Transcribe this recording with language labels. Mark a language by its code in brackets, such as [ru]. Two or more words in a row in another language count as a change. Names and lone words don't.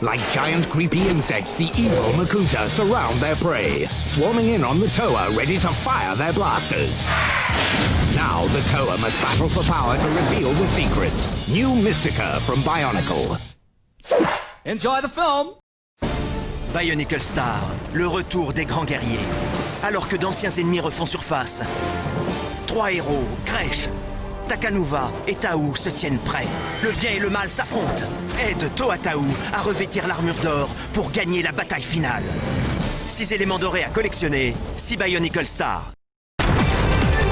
[en] Like giant creepy insects, the evil Makuta surround their prey, swarming in on the Toa ready to fire their blasters. Now the Toa must battle for power to reveal the secrets. New Mystica from Bionicle. Enjoy the film. [fr] BIONICLE Star, le retour des grands guerriers. Alors que d'anciens ennemis refont surface, 3 héros, Grèche, Takanuva et Taou se tiennent prêts. Le bien et le mal s'affrontent. Aide Toa Taou à revêtir l'armure d'or pour gagner la bataille finale. 6 éléments dorés à collectionner, 6 BIONICLE Star.